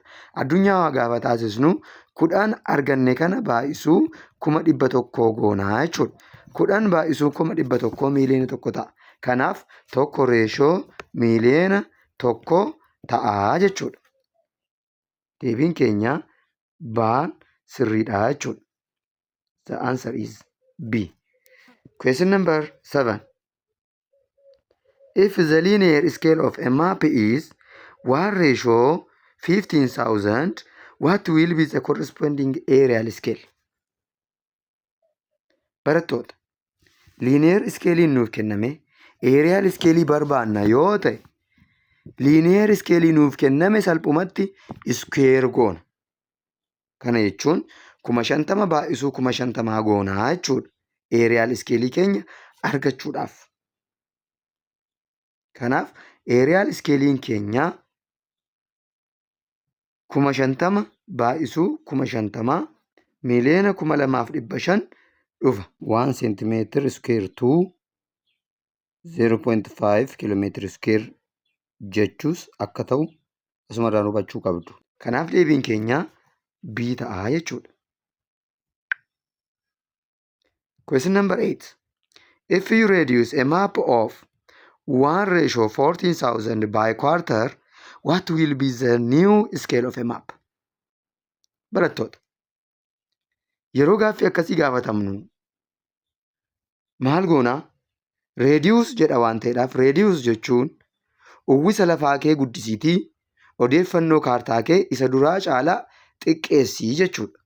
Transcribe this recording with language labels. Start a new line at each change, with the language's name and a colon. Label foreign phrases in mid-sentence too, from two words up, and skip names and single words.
Oromo: Addunyaawaa gaafa taasisnu 10 arganne kana baay'isuu 100,000 goonaa jechuudha. 10 baay'isuu 100,000 miiliyoona tokko ta'a. Kanaaf tokko reeshoo miiliyoona tokko ta'aa jechuudha. Deebiin keenya baan sirriidha jechuudha.
English: The answer is B. Question number 7. If the linear scale of a map is 1:15,000, what will be the corresponding aerial scale?
Oromo: Barattoota,
English: linear scalein
Oromo: nuuf kenname
English: aerial scale
Oromo: barbaanna yoo ta'e
English: linear scale
Oromo: nuuf kenname salphumatti square goona. Kana jechuun 50,000 baay'isuu 50,000 goonaa jechuudha.
English: Aerial scale
Oromo: keenya argachuudhaaf. Kanaaf
English: aerial scalein
Oromo: keenya 50,000 baay'isuu 50,000 miiliyoona 2,500 dhufa.
English: 1 centimeter square to 0.5 kilometer square
Oromo: jechuus akka ta'u asumarraan hubachuu qabdu. Kanaaf deebiin keenya B ta'a jechuudha.
English: Question number 8. If you reduce a map of 1:14,000 by quarter, what will be the new scale of a map?
Oromo: Barattoota, yeroo gaaffii akkasii gaafatamnu maal goonaa? Reediyoos jedha waan ta'eedhaaf reediyoos jechuun uwwisa lafaa kee guddisiitii odeeffannoo kaartaa kee isa duraa caalaa xiqqeessii jechuudha.